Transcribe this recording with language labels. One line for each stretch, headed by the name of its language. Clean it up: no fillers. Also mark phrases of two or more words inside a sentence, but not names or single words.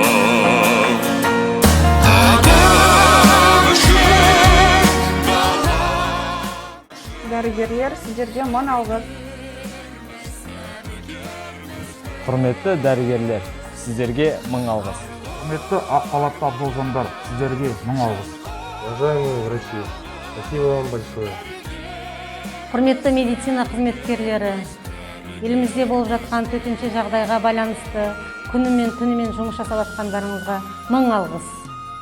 Kazakh: Дәрігерлер, сіздерге мың алғыс. Құрметті дәрігерлер, сіздерге мың алғыс. Құрметті ақ халатты абзал, сіздерге мың алғыс.
Russian: Уважаемые врачи, спасибо вам большое.
Kazakh: Құрметті медицина қызметкерлері, елімізде болып жатқан төтенше жағдайға байланысты күнімен түнімен жұмыс жасап жатқандарыңызға мың алғыс.